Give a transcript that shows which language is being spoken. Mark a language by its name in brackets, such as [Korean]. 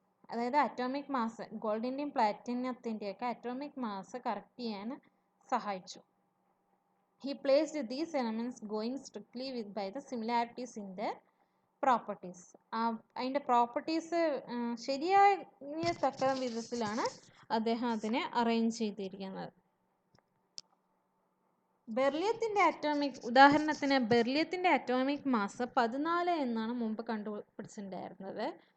[Malayalam] അതായത് atomic mass ഗോൾഡിൻ്റെയും പ്ലാറ്റിനത്തിൻ്റെയൊക്കെ atomic mass correct ചെയ്യാൻ സഹായിച്ചു. [English] He placed these elements going strictly by the similarities in their properties. [Malayalam] അതിൻ്റെ properties ശരിയായ തക്ക വിധത്തിലാണ് അദ്ദേഹം അതിനെ അറേഞ്ച് ചെയ്തിരിക്കുന്നത്. ബെർലിയത്തിൻ്റെ ഉദാഹരണത്തിന് ബെർലിയത്തിൻ്റെ അറ്റോമിക് മാസ് 14 എന്നാണ് മുമ്പ് കണ്ടുപിടിച്ചിട്ടുണ്ടായിരുന്നത്.